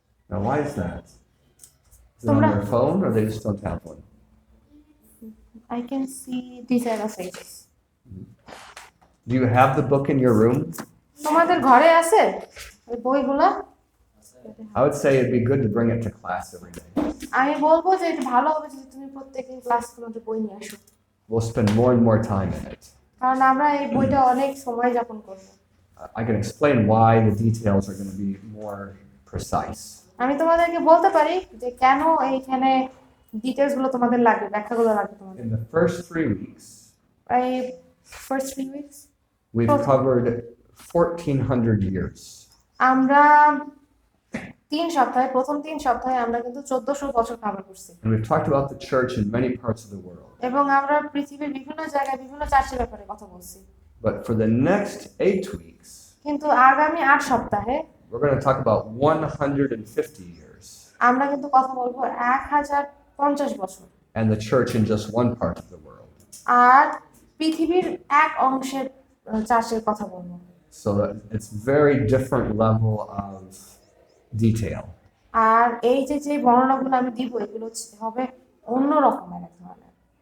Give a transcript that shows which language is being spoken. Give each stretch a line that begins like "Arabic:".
English: Now, why is that? Is it on
Bangla: Tumra-
English: their phone or they just don't have one? I can see these are the pages. Do you have the book in your room?
Bangla: তোমাদের ঘরে আছে ওই বইগুলো?
English: I would say it'd be good to bring it to class every day.
Bangla: আমি বলবো যে এটা ভালো হবে যদি তুমি প্রত্যেকদিন ক্লাসগুলোতে বই নিয়ে আসো,
English: We'll spend more and more time in it.
Bangla: কারণ আমরা এই বইটা অনেক সময় যাপন করবো।
English: I can explain why the details are going to be more precise.
Bangla: আমি তোমাদেরকে বলতে পারি যে কেন এইখানে ডিটেইলস গুলো তোমাদের লাগবে, ব্যাখ্যাগুলো লাগবে তোমাদের।
English: In the first 3 weeks, এই first 3 weeks we've Okay. covered 1400 years.
Bangla: আমরা 3 সপ্তাহে, প্রথম 3 সপ্তাহে আমরা কিন্তু 1400 বছর কভার করছি,
English: And we've talked about the church in many parts of the world.
Bangla: এবং আমরা পৃথিবীর বিভিন্ন জায়গায় বিভিন্ন চার্চের ব্যাপারে কথা বলছি।
English: But for the next 8 weeks,
Bangla: কিন্তু আগামী 8 সপ্তাহে
English: we're going to talk about 150 years
Bangla: আমরা কিন্তু কথা বলবো 1050 বছর,
English: and the church in just one part of the world.
Bangla: আর পৃথিবীর এক অংশের চার্চের কথা বলবো।
English: So that it's very different level of detail.
Bangla: আর এই যে বর্ণনাগুলো আমি দিব এগুলো হবে অন্য রকমের এক ধরনের।